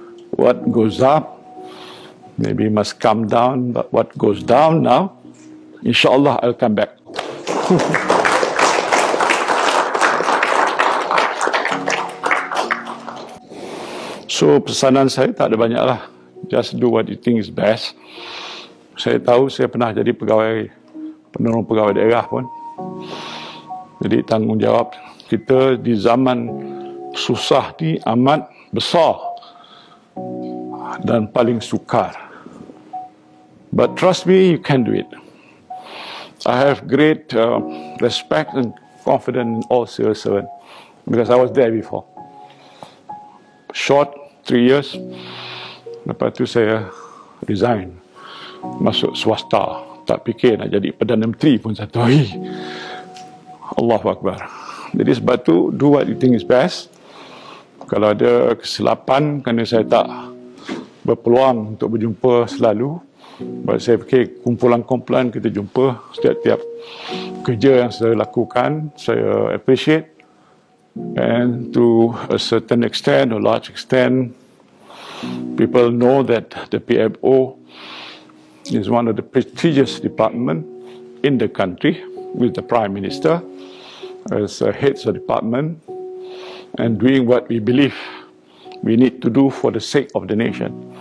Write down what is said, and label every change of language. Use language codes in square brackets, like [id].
[en] What goes up, maybe must come down, but what goes down now, insyaAllah I'll come back. So, [ms] pesanan saya tak ada banyak lah. [en] Just do what you think is best. [ms] Saya tahu saya pernah jadi penolong pegawai daerah pun. Jadi tanggungjawab kita di zaman susah ni amat besar dan paling sukar. [en] But trust me, you can do it. I have great respect and confidence in all civil servants because I was there before. Short 3 years, [ms] lepas tu saya resign, masuk swasta. Tak fikir nak jadi Perdana Menteri pun satu hari. Allahu Akbar. Jadi sebab tu, [en] do what you think is best. [ms] Kalau ada kesilapan kerana saya tak berpeluang untuk berjumpa selalu, saya fikir kumpulan-kumpulan kita jumpa setiap kerja yang saya lakukan, saya appreciate. [en] And to a certain extent, or large extent, people know that the PMO is one of the prestigious departments in the country, with the Prime Minister as heads of department, and doing what we believe we need to do for the sake of the nation.